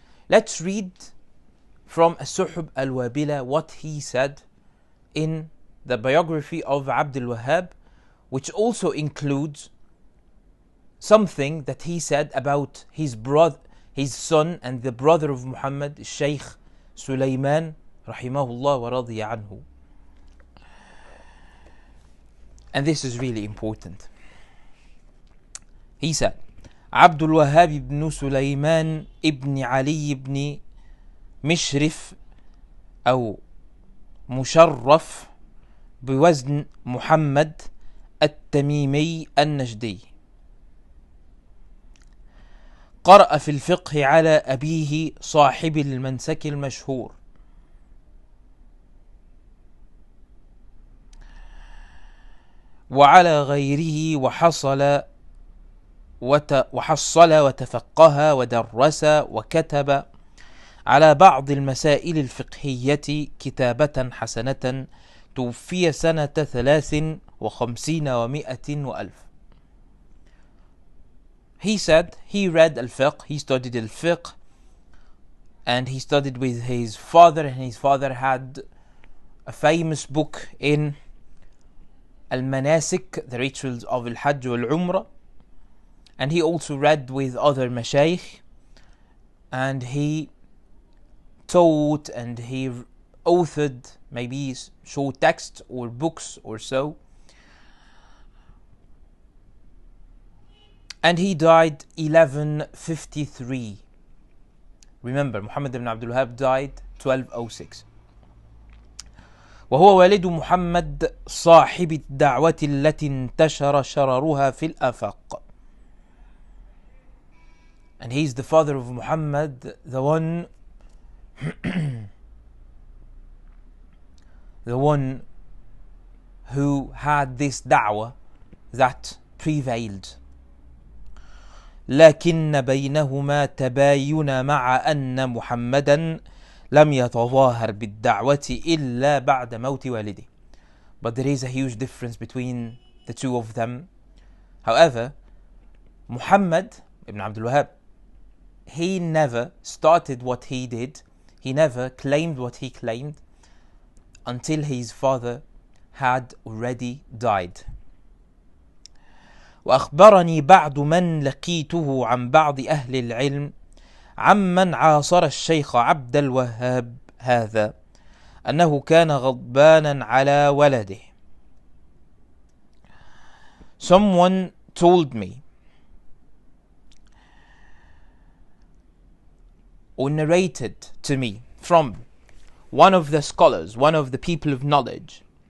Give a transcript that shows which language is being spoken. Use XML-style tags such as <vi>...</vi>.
<en>Let's read from Al-Suhb al-Wabila what he said in the biography of Abdul Wahhab, which also includes something that he said about his brother, his son and the brother of Muhammad, Sheikh Sulaiman rahimahullah wa radiya anhu. And this is really important. He said, Abdul Wahhab ibn Sulaiman ibn Ali ibn</en> <ar>مشرف أو مشرف بوزن محمد التميمي النجدي، قرأ في الفقه على أبيه صاحب المنسك المشهور، وعلى غيره وحصل وتفقه ودرس وكتب على بعض المسائل الفقهية كتابة حسنة، توفي سنة 53 و100 وألف.</ar> <en>He said he read al-fiqh, he studied al-fiqh, and he studied with his father, and his father had a famous book in al-manasik, the rituals of al-hajj wal-umrah, and he also read with other mashayikh, and he taught and he authored maybe short texts or books or so, and he died 1153. Remember, Muhammad ibn Abdul Wahhab died 1206.</en> <ar>وهو والد محمد صاحب الدعوة التي انتشر شررها في الآفاق.</ar> <en>And he is the father of Muhammad, the one who had this da'wah that prevailed.</en> <ar>لكن بينهما تباين مع أن محمدا لم يتظاهر بالدعوة إلا بعد موت والده.</ar> <en>But there is a huge difference between the two of them. However, Muhammad ibn Abdul Wahhab, he never started what he did, he never claimed what he claimed until his father had already died.</en> <ar>وأخبرني بعض من لقيته عن بعض أهل العلم عمن عاصر الشيخ عبد الوهاب هذا أنه كان غضبانا على ولده.</ar> <en>Someone told me or narrated to me from one of the scholars, one of the people of knowledge,</en>